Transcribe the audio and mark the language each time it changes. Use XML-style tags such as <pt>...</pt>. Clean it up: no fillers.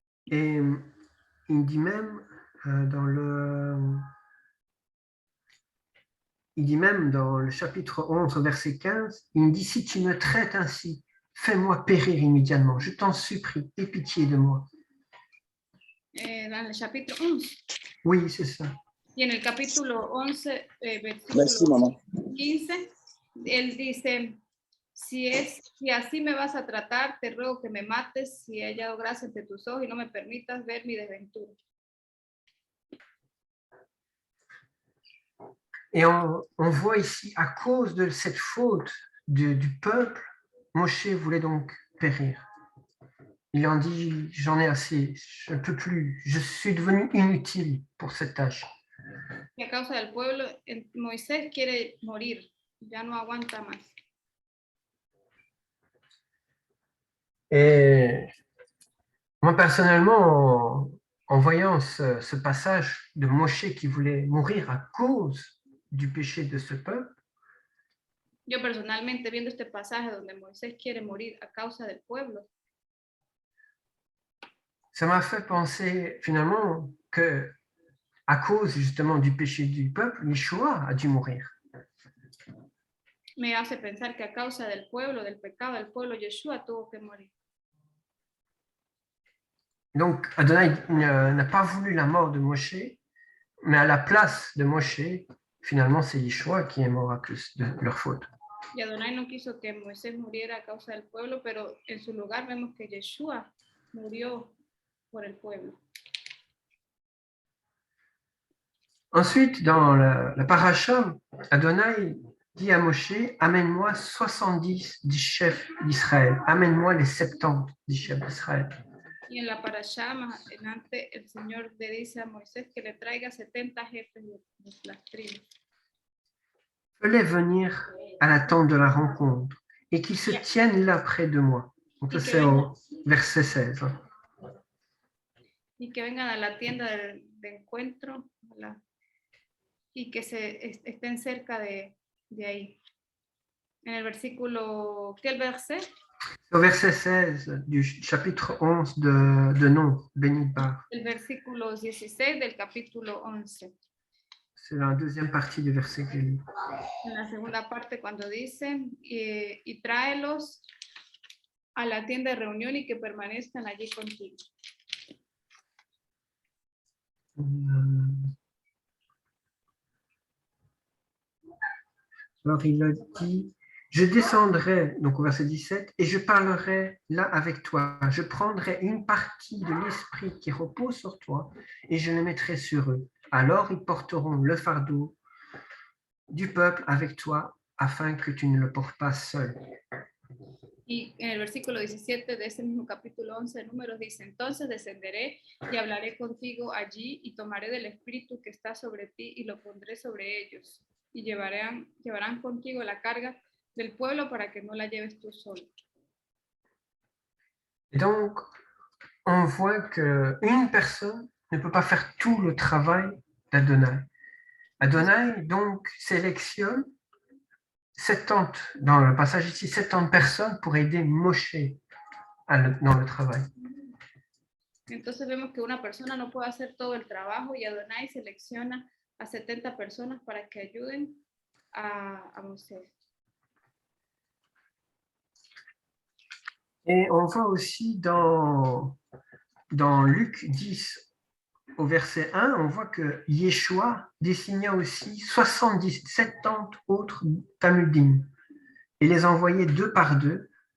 <fr>Et il dit même dans le chapitre 11, verset 15, il me dit, si tu me traites ainsi, fais-moi périr immédiatement. Je t'en supplie, aie pitié de moi. Dans le chapitre 11. Oui, c'est ça.</fr> <es>Y en el capítulo 11, versículo 15, él dice, si así me vas a tratar, te ruego que me mates si he hallado gracia ante tus ojos y no me permitas ver mi desventura.</es> <fr>Et on voit ici, à cause de cette faute du peuple, Moshe voulait donc périr. Il en dit, j'en ai assez, je ne peux plus, je suis devenu inutile pour cette tâche.</fr> <es>Y a causa del pueblo, Moisés quiere morir, ya no aguanta más.</es> <fr>Et moi, personnellement, en voyant ce passage de Moshe qui voulait mourir à cause du péché de ce peuple,</fr> <es>Yo personalmente, viendo este pasaje donde Moisés quiere morir a causa del pueblo,</es> <fr>ça m'a fait penser finalement que à cause justement du péché du peuple, Yeshua a dû mourir.</fr> <es>me hace pensar que a causa del pueblo, del pecado del pueblo, Yeshua tuvo que morir.</es> <fr>Donc Adonai n'a pas voulu la mort de Moshe, mais à la place de Moshe, finalement c'est Yeshua qui est mort à cause de leur faute.</fr> <es>Y Adonai no quiso que Moisés muriera a causa del pueblo, pero en su lugar vemos que Yeshua murió por el pueblo.</es> <fr>Ensuite, dans la paracha, Adonai dit à Moshe, amène-moi 70 des chefs d'Israël, amène-moi les 70 des chefs d'Israël.</fr> <es>Y en la parashá, más adelante, el Señor le dice a Moisés que le traiga 70 jefes de las tribus.</es> <fr>Fais-les venir à la tente de la rencontre et qu'ils se tiennent là près de moi. Donc ça c'est au verset 16.</fr> <es>Y que vengan a la tienda de encuentro y que estén cerca de ahí. En el versículo, ¿qué el verset?</es> <fr>Au verset 16 du chapitre 11 de Non, béni par.</fr> <es>El versículo 16 del capítulo 11.</es> <fr>C'est la deuxième partie du verset que j'ai lu.</fr> <es>En la segunda parte cuando dice, y tráelos a la tienda de reunión y que permanezcan allí contigo.</es> <fr>Alors il a dit, je descendrai, donc au verset 17, et je parlerai là avec toi. Je prendrai une partie de l'esprit qui repose sur toi et je le mettrai sur eux. Alors ils porteront le fardeau du peuple avec toi afin que tu ne le portes pas seul.</fr> <es>Y en el versículo 17 de ese mismo capítulo 11 de Números dice, entonces descenderé y hablaré contigo allí y tomaré del espíritu que está sobre ti y lo pondré sobre ellos. Y llevarán contigo la carga del pueblo para que no la lleves tú solo.</es> <fr>Et donc, on voit qu'une personne ne peut pas faire tout le travail d'Adonai. Adonai, donc, sélectionne 70, dans le passage ici, 70 personnes pour aider Moshe dans le travail.</fr> <es>Entonces vemos que una persona no puede hacer todo el trabajo y Adonai selecciona a 70 personas para que ayuden a Moisés.</es> <fr>Et on voit aussi dans Luc 10, au verset 1, on voit que Yeshua désigna aussi 70 autres Talmudim et les envoyait deux par deux.</fr>